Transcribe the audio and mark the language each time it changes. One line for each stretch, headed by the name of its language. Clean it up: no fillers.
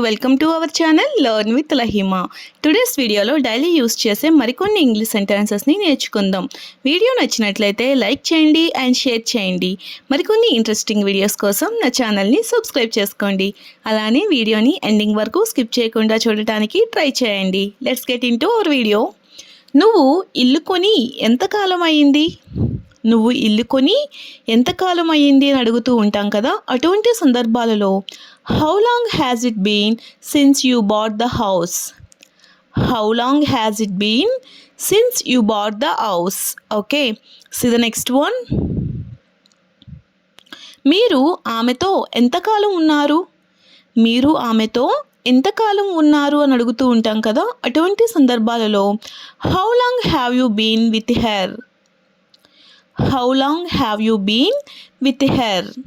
English: Welcome to our channel Learn with Lahima.
Telugu: Today's వీడియోలో daily use చేసే మరికొన్ని English సెంటెన్సెస్ని నేర్చుకుందాం. వీడియో నచ్చినట్లయితే లైక్ చేయండి అండ్ షేర్ చేయండి. మరికొన్ని ఇంట్రెస్టింగ్ వీడియోస్ కోసం నా ఛానల్ని సబ్స్క్రైబ్ చేసుకోండి. అలానే వీడియోని ఎండింగ్ వరకు స్కిప్ చేయకుండా చూడటానికి ట్రై చేయండి.
English: Let's get into our video.
Telugu: నువ్వు ఇల్లు కొని ఎంతకాలం అయింది? నువ్వు ఇల్లు కొని ఎంతకాలం అయ్యింది అని అడుగుతూ ఉంటాం కదా. అటువంటి సందర్భాలలో
English: How long has it been since you bought the house? How long has it been since you bought the house? Okay, see the next one.
Telugu: మీరు ఆమెతో ఎంతకాలం ఉన్నారు? మీరు ఆమెతో ఎంతకాలం ఉన్నారు అని అడుగుతూ ఉంటాం కదా. అటువంటి సందర్భాలలో
English: How long have you been with her? How long have you been with her?